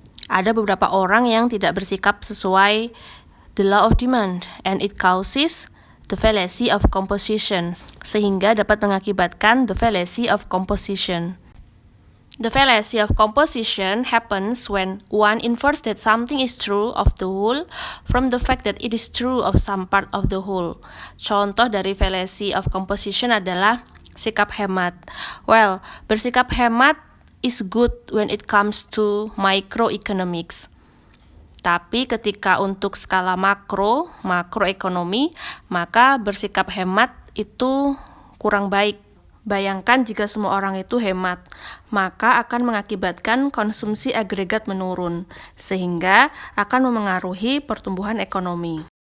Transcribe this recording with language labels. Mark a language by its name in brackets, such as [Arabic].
[Indonesian] Ada beberapa orang yang tidak bersikap sesuai [English] the law of demand, and it causes the fallacy of composition, [Indonesian] sehingga dapat mengakibatkan [English] the fallacy of composition. The fallacy of composition happens when one infers that something is true of the whole from the fact that it is true of some part of the whole. [Indonesian] Contoh dari fallacy of composition adalah sikap hemat. [English] Well, [Indonesian] bersikap hemat [English] is good when it comes to microeconomics. [Indonesian] Tapi ketika untuk skala makroekonomi, maka bersikap hemat itu kurang baik. Bayangkan jika semua orang itu hemat, maka akan mengakibatkan konsumsi agregat menurun, sehingga akan memengaruhi pertumbuhan ekonomi.